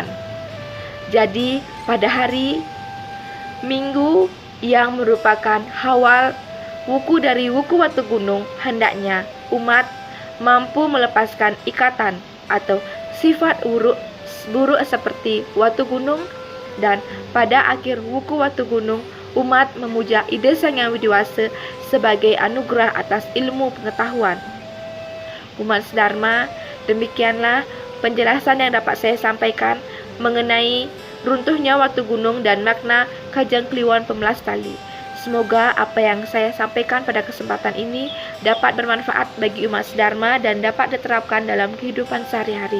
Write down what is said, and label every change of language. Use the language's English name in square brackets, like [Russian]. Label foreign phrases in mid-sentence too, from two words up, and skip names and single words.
[Indonesian] Jadi pada hari Minggu yang merupakan Hawal Wuku dari Wuku Watu Gunung, hendaknya umat mampu melepaskan ikatan atau sifat buruk seperti Watu Gunung, dan pada akhir Wuku Watu Gunung umat memuja Ida Sang Yang Widi Wasa sebagai anugerah atas ilmu pengetahuan. Umat Dharma, demikianlah penjelasan yang dapat saya sampaikan mengenai runtuhnya Watu Gunung dan makna Kajang Kliwon Pemelas Tali. Semoga apa yang saya sampaikan pada kesempatan ini dapat bermanfaat bagi umat Dharma dan dapat diterapkan dalam kehidupan sehari-hari.